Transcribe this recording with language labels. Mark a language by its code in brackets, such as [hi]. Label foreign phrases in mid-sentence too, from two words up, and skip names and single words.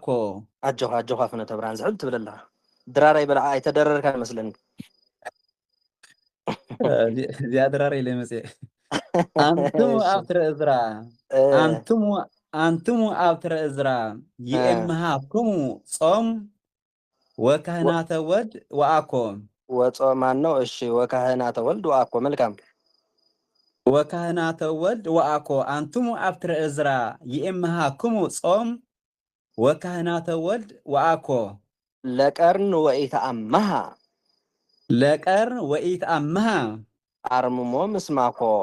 [ti] አጆኻ ፍኖተ ብርሃን ዝሕል ትብል ኣለኻ ድራራይ በልዓ ኣይተደረርካ ይመስለኒ እዚኣ ድራራይ ኢለ መፅእ [gez] አንትሙ አብትረ እዝራ አንትሙ አብትረ እዝራ ይእምሃክሙ ጾም ወካህናተ ወልድ ወአኮ ወጾማን ነው። እሺ ወካህናተ ወልድ ወአኮ መልካም ወካህናተ ወልድ ወአኮ አንትሙ አብትረ እዝራ ይእምሃክሙ ጾም ወካህናተ ወልድ ወአኮ ለቀርን ወኢተአምሃ አርምሞ ምስማኮ